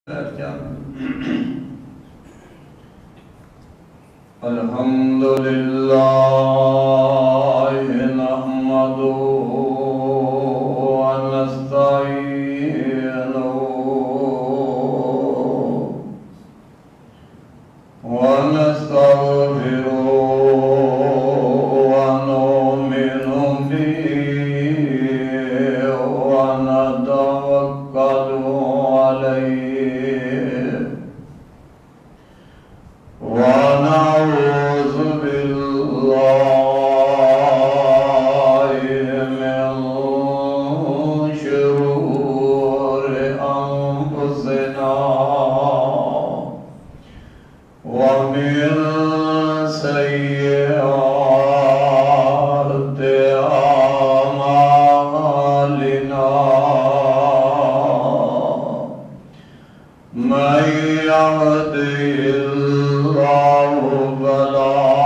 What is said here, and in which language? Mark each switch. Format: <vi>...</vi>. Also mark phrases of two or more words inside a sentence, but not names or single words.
<ar>الحمد لله نحمده ونستعينه ونستغفره ونؤمن به ونتوكل عليه وَنَعُوذُ بِاللَّهِ مِنْ شُرُورِ أَنفُسِنَا وَمِنْ سَيِّئَاتِ أَعْمَالِنَا مَنْ يَهْدِهِ الله فلا</ar>